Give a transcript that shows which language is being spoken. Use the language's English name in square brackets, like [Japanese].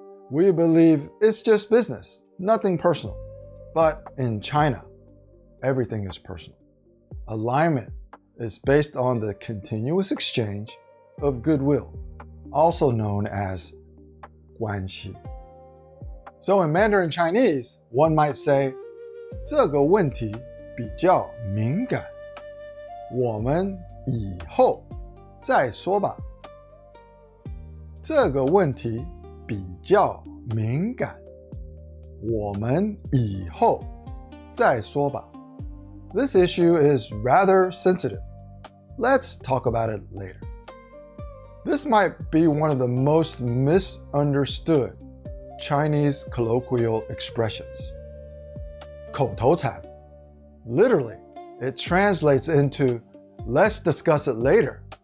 [English] We believe it's just business, nothing personal. But in China, everything is personal. Alignment is based on the continuous exchange of goodwill, also known as Guanxi. [Chinese] So in Mandarin Chinese, one might say, 这个问题比较敏感，我们以后再说吧。这个问题比较敏感，我们以后再说吧。 [English] This issue is rather sensitive. Let's talk about it later. This might be one of the most misunderstood Chinese colloquial expressions. [Chinese] 口头禅. [English] Literally, it translates into let's discuss it later.